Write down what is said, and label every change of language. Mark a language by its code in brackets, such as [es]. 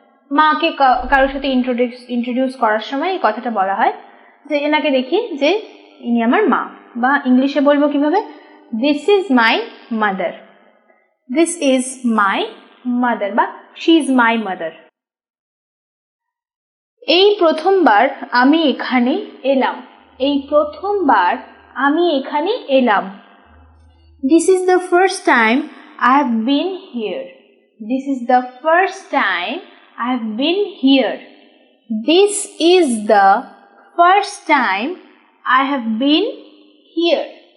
[bn] মাকে কারোর সাথে ইন্ট্রোডিউস করার সময় এই কথাটা বলা হয়, যে এনাকে দেখি যে ইনি আমার মা। বা ইংলিশে বলবো কিভাবে? [en] This is my mother. This is my mother বা she is my mother. [bn] এই প্রথমবার আমি এখানে এলাম। এই প্রথমবার আমি এখানে এলাম। [en] This is the first time I have been here. This is the first time I have been here. This is the first time I have been here.